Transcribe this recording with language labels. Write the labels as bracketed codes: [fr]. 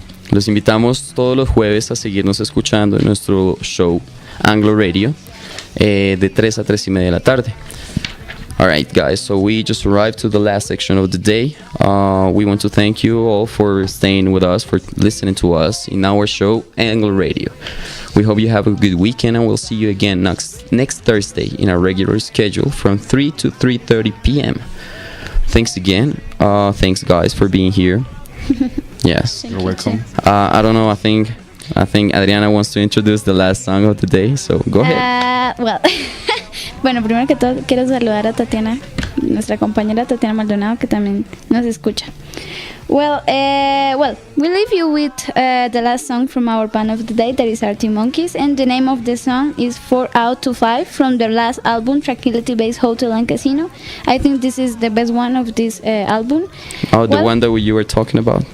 [es] Los invitamos todos los jueves a seguirnos escuchando en nuestro show Anglo Radio de 3 a 3 y media de la tarde. [en] Alright guys, so we just arrived to the last section of the day. We want to thank you all for staying with us, for listening to us in our show Anglo Radio. We hope you have a good weekend, and we'll see you again next Thursday in our regular schedule from 3 to 3:30 p.m. Thanks again. Thanks guys for being here. Yes. You're welcome. I don't know, I think Adriana wants to introduce the last song of the day, so go ahead. [es] Well, bueno, primero que todo quiero saludar a Tatiana, nuestra compañera Tatiana Maldonado, que también nos escucha. [en] Well, we leave you with the last song from our band of the day, that is Arctic Monkeys, and the name of the song is 4 Out to 5 from their last album, Tranquility Base Hotel and Casino. I think this is the best one of this album. Oh, the one that you were talking about?